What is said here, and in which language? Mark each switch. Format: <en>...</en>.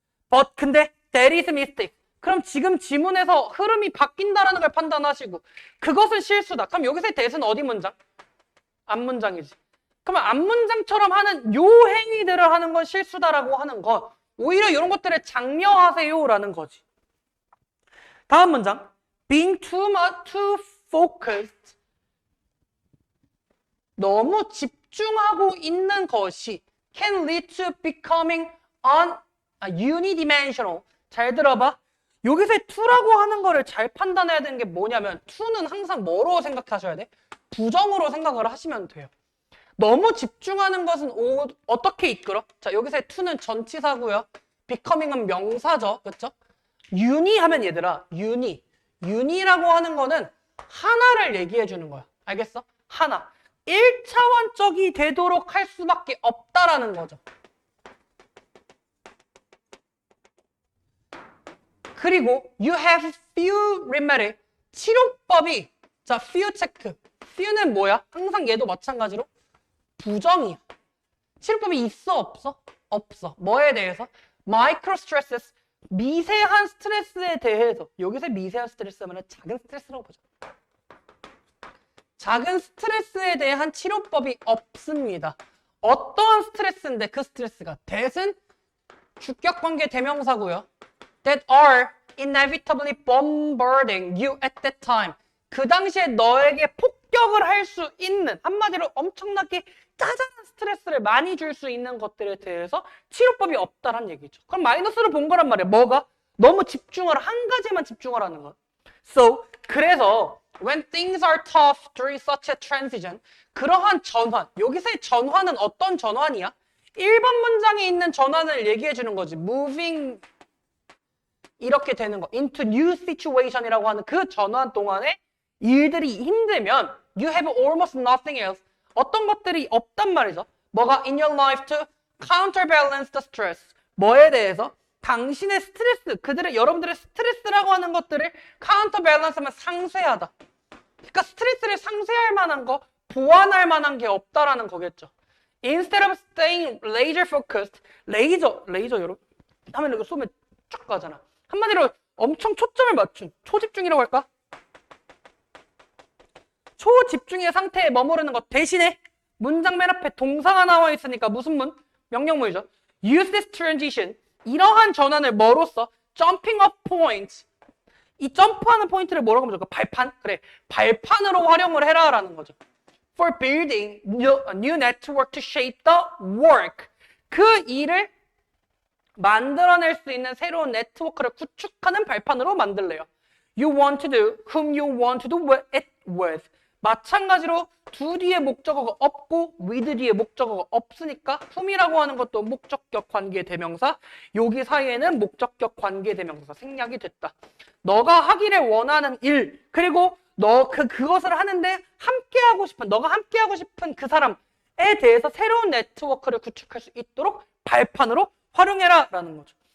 <en>But</en> <ko>근데</ko> <en>that is a mistake.</en> <ko>그럼 지금 지문에서 흐름이 바뀐다라는 걸 판단하시고 그것은 실수다. 그럼 여기서의 that은 어디 문장? 앞문장이지. 그러면 앞문장처럼 하는 요 행위들을 하는 건 실수다라고 하는 것. 오히려 이런 것들을 장려하세요라는 거지. 다음 문장.</ko> <en>Being too focused.</en> <ko>너무 집중하고 있는 것이</ko> <en>can lead to becoming unidimensional.</en> <ko>잘 들어봐. 여기서 to라고 하는 거를 잘 판단해야 되는 게 뭐냐면 to는 항상 뭐로 생각하셔야 돼? 부정으로 생각을 하시면 돼요. 너무 집중하는 것은 어떻게 이끌어? 자, 여기서의 to는 전치사고요. becoming은 명사죠. 그렇죠? uni 하면 얘들아, uni라고 하는 거는 하나를 얘기해 주는 거야. 알겠어? 하나. 1차원적이 되도록 할 수밖에 없다라는 거죠.</ko> <en>그리고 you have few remedy.</en> <ko>치료법이 자, few 체크. few는 뭐야? 항상 얘도 마찬가지로 부정이야. 치료법이 있어 없어? 없어. 뭐에 대해서?</ko> <en>micro stresses.</en> <ko>미세한 스트레스에 대해서. 여기서 미세한 스트레스 하면 작은 스트레스라고 보자. 작은 스트레스에 대한 치료법이 없습니다. 어떠한 스트레스인데 그 스트레스가 that은 주격관계 대명사고요.</ko> <en>that are inevitably bombarding you at that time.</en> <ko>그 당시에 너에게 폭격을 할 수 있는, 한마디로 엄청나게 짜잘한 스트레스를 많이 줄 수 있는 것들에 대해서 치료법이 없다란 얘기죠. 그럼 마이너스로 본 거란 말이에요. 뭐가? 너무 집중을, 한 가지만 집중하라는 거.</ko> <en>So,</en> <ko>그래서</ko> <en>when things are tough during such a transition,</en> <ko>그러한 전환, 여기서의 전환은 어떤 전환이야? 1번 문장에 있는 전환을 얘기해 주는 거지. moving 이렇게 되는 거.</ko> <en>into new situation이라고 하는</en> <ko>그 전환 동안에 일들이 힘들면</ko> <en>you have almost nothing else.</en> <ko>어떤 것들이 없단 말이죠. 뭐가</ko> <en>in your life to counterbalance the stress.</en> <ko>뭐에 대해서? 당신의 스트레스, 여러분들의 스트레스라고 하는 것들을 counterbalance하면 상쇄하다. 그러니까 스트레스를 상쇄할 만한 거, 보완할 만한 게 없다라는 거겠죠.</ko> <en>Instead of staying laser focused,</en> <ko>레이저 여러분 하면 이거 쏘면 쭉 가잖아. 한마디로 엄청 초점을 맞춘 초집중이라고 할까? 초집중의 상태에 머무르는 것 대신에 문장 맨 앞에 동사가 나와 있으니까 무슨 문? 명령문이죠.</ko> <en>Use this transition.</en> <ko>이러한 전환을 뭐로써?</ko> <en>Jumping up points.</en> <ko>이 점프하는 포인트를 뭐라고 하면 좋을까? 발판? 그래. 발판으로 활용을 해라라는 거죠.</ko> <en>For building a new network to shape the work.</en> <ko>그 일을 만들어낼 수 있는 새로운 네트워크를 구축하는 발판으로 만들래요.</ko> <en>You want to do, whom you want to do it with.</en> <ko>마찬가지로 do 뒤에 목적어가 없고 with 뒤에 목적어가 없으니까 whom이라고 하는 것도 목적격 관계 대명사, 여기 사이에는 목적격 관계 대명사가 생략이 됐다. 너가 하기를 원하는 일, 그리고 그것을 하는데 너가 함께하고 싶은 그 사람에 대해서 새로운 네트워크를 구축할 수 있도록 발판으로 활용해라 라는 거죠.</ko>